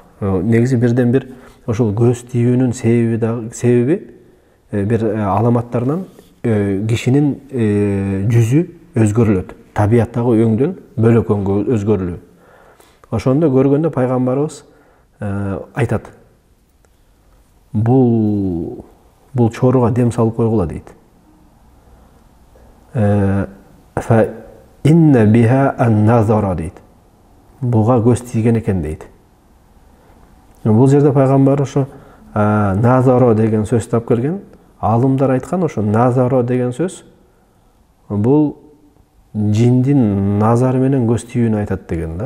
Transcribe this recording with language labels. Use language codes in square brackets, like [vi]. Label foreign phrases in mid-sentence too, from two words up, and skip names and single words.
[ky] Негизи бирден бир ошол көз тийүүнүн себеби бир аламаттарынан кишинин жүзү өзгөрүлөт. Табияттагы өңдөн бөлөк өңгө өзгөрүлүү. Ошондо көргөндө пайгамбарыбыз айтат. Бул чоруга дем салып койгула дейт. [ar] فإن بها النظرة дейт. [ky] Буга көз тийген экен дейт. Бул жерде пайгамбар ошо назаро деген сөз тап келген. Алымдар айткан ошо назаро деген сөз бул жиндин назары менен көз тийүүнү айтат деген да.